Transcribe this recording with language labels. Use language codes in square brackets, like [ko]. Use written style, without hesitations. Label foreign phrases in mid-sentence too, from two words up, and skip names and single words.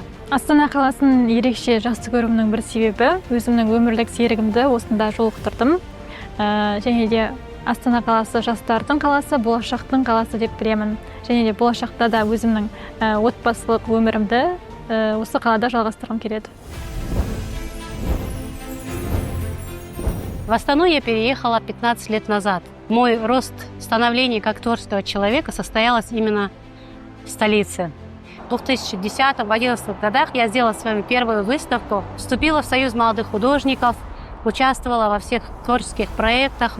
[kk] Астана қаласын ерекше жақсы көруімнің бір себебі өзімнің өмірлік серігімді осында жолықтырдым. Және де Астана қаласы жастардың қаласы, болашақтың қаласы деп білемін. Және де болашақта да өзімнің отбасылық өмірімді осы қалада жалғастырғым келеді. [ru] В Астану я переехала 15 лет назад. Мой рост становления как творческого человека состоялось именно в столице. В 2010-2011 годах я сделала свою первую выставку, вступила в Союз молодых художников, участвовала во всех творческих проектах.